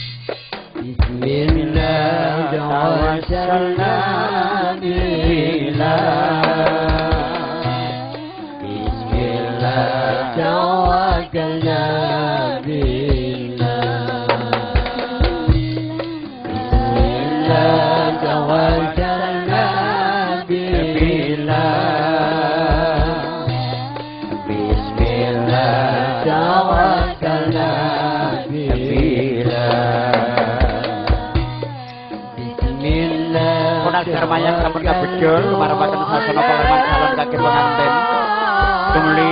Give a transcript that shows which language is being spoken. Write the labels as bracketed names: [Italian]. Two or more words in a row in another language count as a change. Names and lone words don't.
[Arabic] بسم الله توسلنا بالله. بسم الله توكلنا بالله. بسم الله توسلنا بالله. [Javanese] Sekar Mayang sampun kabedol lumarapaken sasana palemah calon kagem penganten.